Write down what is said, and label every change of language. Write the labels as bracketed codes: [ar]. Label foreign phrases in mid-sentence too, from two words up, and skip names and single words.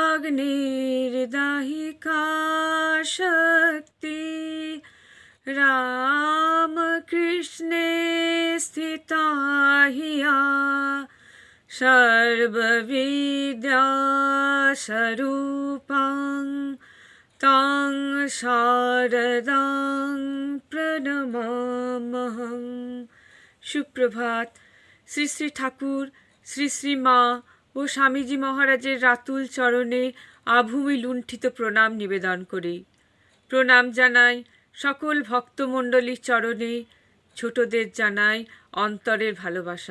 [sa] निर्दाहिका शक्ति राम कृष्णे स्थिता हिया सर्वविद्या स्वरूपं तं शारदां प्रणमाम्यहम्। [bn] সুপ্রভাত। শ্রী শ্রী ঠাকুর, শ্রী শ্রী মা ও স্বামীজি মহারাজের রাতুল চরণে আভূমি লুণ্ঠিত প্রণাম নিবেদন করি। প্রণাম জানাই সকল ভক্তমণ্ডলীর চরণে, ছোটদের জানাই অন্তরের ভালোবাসা।